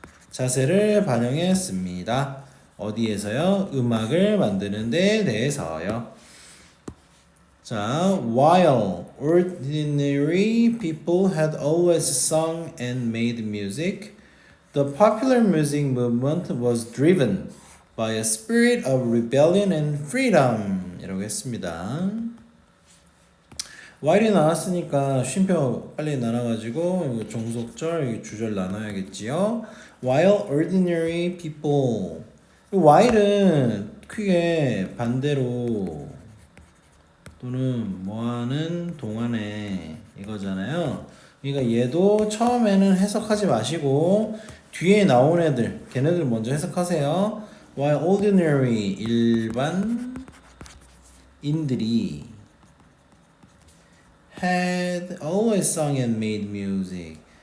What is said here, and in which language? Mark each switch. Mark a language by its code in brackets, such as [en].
[ko] 자세를 반영했습니다. 어디에서요? 음악을 만드는 데 대해서요. [en] 자, while ordinary people had always sung and made music, the popular music movement was driven by a spirit of rebellion and freedom [ko] 이라고 했습니다. while이 나왔으니까 쉼표 빨리 나눠가지고 이거 종속절, 주절 나눠야겠지요. [en] while ordinary people [ko] while은 크게 반대로 또는 뭐하는 동안에 이거잖아요. 그러니까 얘도 처음에는 해석하지 마시고 뒤에 나온 애들 걔네들 먼저 해석하세요. while ordinary 일반인들이 [en] had always sung and made music